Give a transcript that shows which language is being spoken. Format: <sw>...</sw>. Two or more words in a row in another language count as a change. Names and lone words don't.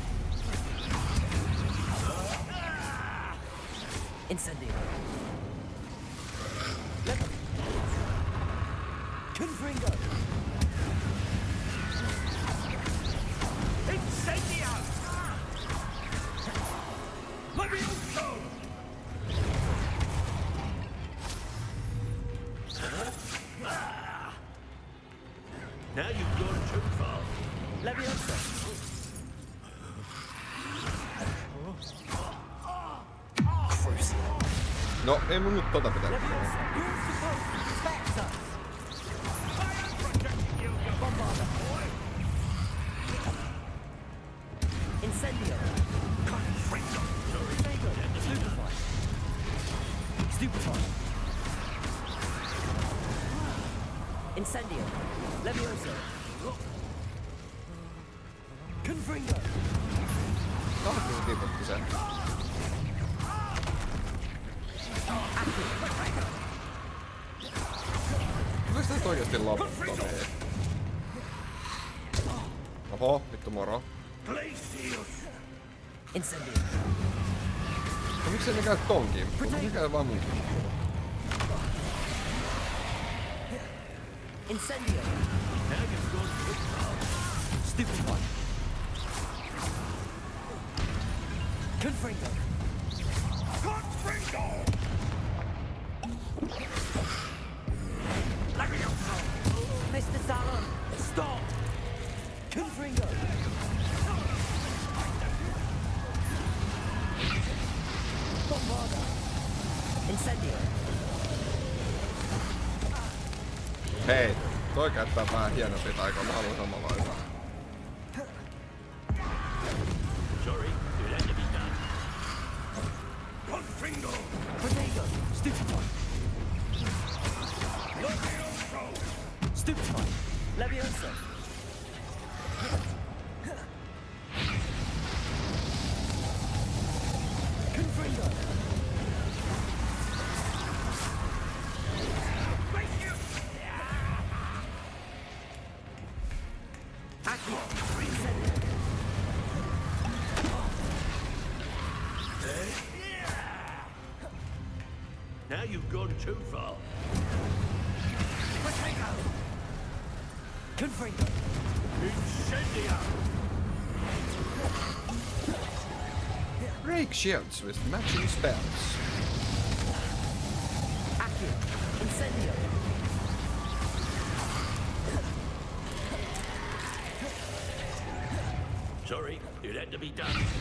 <en>Incendio. Confringo. Incendio! Levioso! Now you've gone too far. Levioso.</en> <fi>No, ei mun nyt tota pitänyt.</fi> <en>Incendio. Stupefy. Stupefy. Incendio. Levioso. Confringo.</en> <fi>Tahti se tiputti sen. Kyllä sitä nyt oikeesti loputtomia. Oho, vittu moro.</fi> <en>Incendio.</en> <fi>No miksei ne käy tonkin? Ne käy vaan mun.</fi> <en>Incendio. Stupefy. Confringo. Confringo! Mr. Talon, stop! Confringo. Bombarda. Incendio.</en> <fi>Hei, toi käyttää vähän hienompi taikoa, mä haluan samanlaista.</fi> <en>Sorry, it had to be done. Confringo! Potato. Stupefy. Stupefy. Levioso. Confringo. Accio. Now you've gone too far. Confringo. Incendia! Break shields with matching spells. Accio. Incendio. Sorry, it had to be done.</en>